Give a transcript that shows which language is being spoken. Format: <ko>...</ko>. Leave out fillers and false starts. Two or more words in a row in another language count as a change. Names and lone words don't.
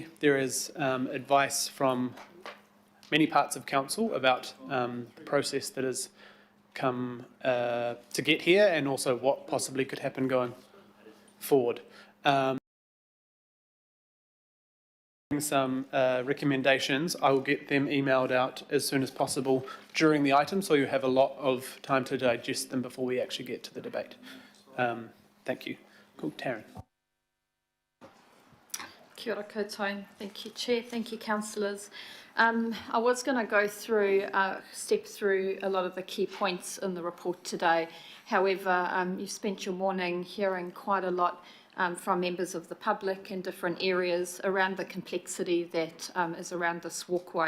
<en>There is advice from many parts of council about the process that has come to get here, and also what possibly could happen going forward. Some recommendations. I will get them emailed out as soon as possible during the item, so you have a lot of time to digest them before we actually get to the debate. Thank you. Cool. Taryn.</en> <mi>Kia ora koutou.</mi> <en>Thank you, Chair. Thank you, councillors. I was going to go through, step through a lot of the key points in the report today. However, you've spent your morning hearing quite a lot from members of the public in different areas around the complexity that is around this walkway.</en>